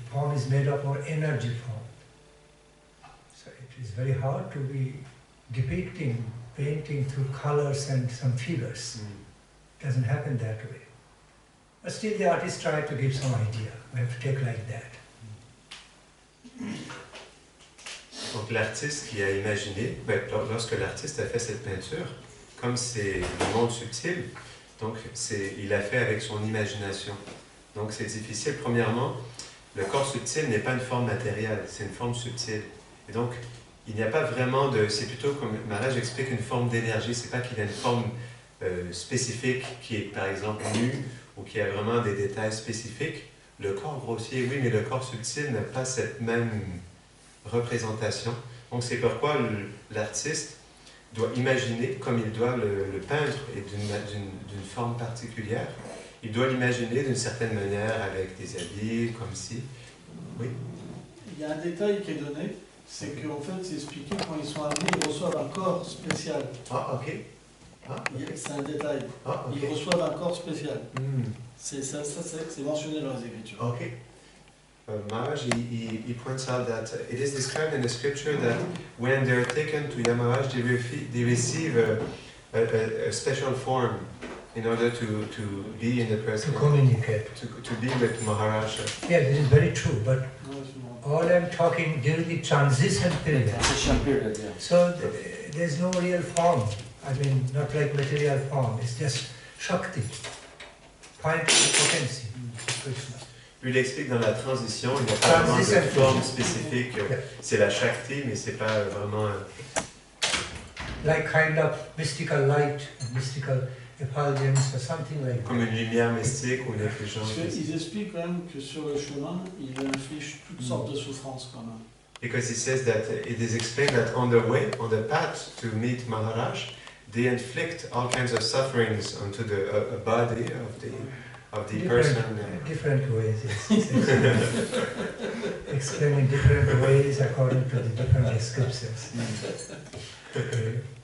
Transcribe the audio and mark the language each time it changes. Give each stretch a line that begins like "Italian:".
English: Form is made of more energy form. So it is very hard to be depicting, painting through colors and some figures. It doesn't happen that way. But still the artist tried to give some idea. We have to take like that.
French: Donc l'artiste qui a imaginé, lorsque l'artiste a fait cette peinture, comme c'est le monde subtil, donc il a fait avec son imagination. Donc c'est difficile. Premièrement, le corps subtil n'est pas une forme matérielle, c'est une forme subtile. Et donc il n'y a pas vraiment de... C'est plutôt, comme Maharaj explique, une forme d'énergie. C'est pas qu'il y a une forme spécifique qui est par exemple nue ou qui a vraiment des détails spécifiques. Le corps grossier, oui, mais le corps subtil n'a pas cette même représentation. Donc c'est pourquoi l'artiste doit imaginer comme il doit le peindre et d'une forme particulière. Il doit l'imaginer d'une certaine manière avec des habits, comme si... Oui. Il y a un détail qui est donné, c'est qu'en fait, c'est expliqué quand ils sont amenés, ils reçoivent un corps spécial. Ah, ok. Ah, okay. C'est un détail. Ah, okay. Ils reçoivent un corps spécial. C'est mentionné dans les Écritures. Ok.
English: Maharaj, he points out that it is described in the scripture that when they're taken to Yamaharaja, they receive a special form in order to be in the presence. To communicate. To be with Maharaja. Yeah, this is very true, but all I'm talking during the transition period. Transition period, yeah. So there's no real form. I mean, not like material form. It's just Shakti. Point of potency. Krishna.
French: Lui, il explique dans la transition, il n'y a pas vraiment de forme spécifique. C'est la Shakti, mais c'est pas vraiment...
English: Like kind of mystical light, mystical effulgence or something like that.
French: Comme une lumière mystique ou une effulgence. Ils expliquent quand même que sur le chemin, il inflige toutes sortes de souffrances quand même.
English: Because he says that it is explained that on the way, on the path to meet Maharaj, they inflict all kinds of sufferings onto the body of the person. Different ways, yes. Explained in different ways according to the different descriptions. Okay.